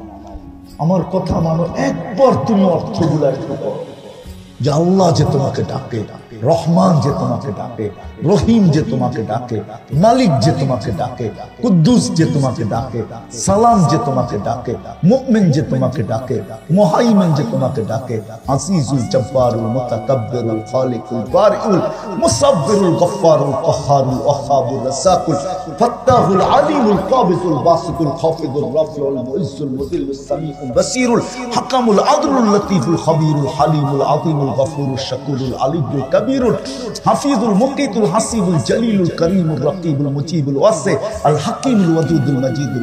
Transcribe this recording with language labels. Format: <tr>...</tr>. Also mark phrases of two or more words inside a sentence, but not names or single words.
<bn>আমার কথা মানো, একবার তুমি অর্থগুলা একটু করো, যে আল্লাহ যে তোমাকে ডাকে, রহমান যে তোমাকে ডাকে, রহিম যে তোমাকে ডাকে, মালিক যে তোমাকে ডাকে, কুদ্দুস যে তোমাকে ডাকে, সালাম যে তোমাকে ডাকে, মুমিন যে তোমাকে ডাকে, মুহাইমিন যে তোমাকে ডাকে, আজিজুল জব্বারুল মুতাকাব্বিরুল খালিকুল বারিউল মুসাব্বিরুল গফফারুল কহ্হারুল ওয়াহাবুর রাসাকুল ফাত্তাহুল আলিমুল কাবিদুল বাসিতুল খাফিদুল রাফিউল মুইজ্জুল মুদিল্লুস সামিউল বাসিরুল হাকামুল আদলুল লতীফুল খবীরুল হালিমুল আযীমুল গফুরুল শাকুরুল আলিয়ুল কবীরুল হাফিজুল মুকিতুল হাসিবুল জলিলুল করিমুল রকিবুল মুজিবুল ওয়াসি আল হাকিমুল ওয়াদুদুল মজিদুল</bn>